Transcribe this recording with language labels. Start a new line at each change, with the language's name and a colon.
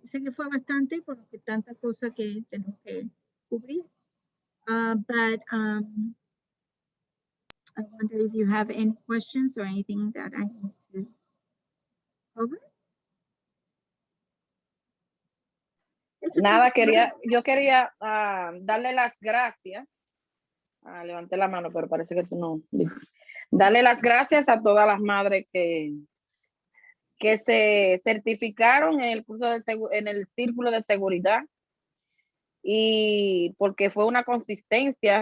Spanish: Sé que fue bastante porque tanta cosa que tenemos que cubrir.
English: But I wonder if you have any questions or anything that I need to cover.
Spanish: Nada, yo quería darle las gracias. Levanté la mano, pero parece que tú no. Darle las gracias a todas las madres que que se certificaron en el curso en el círculo de seguridad, y porque fue una consistencia.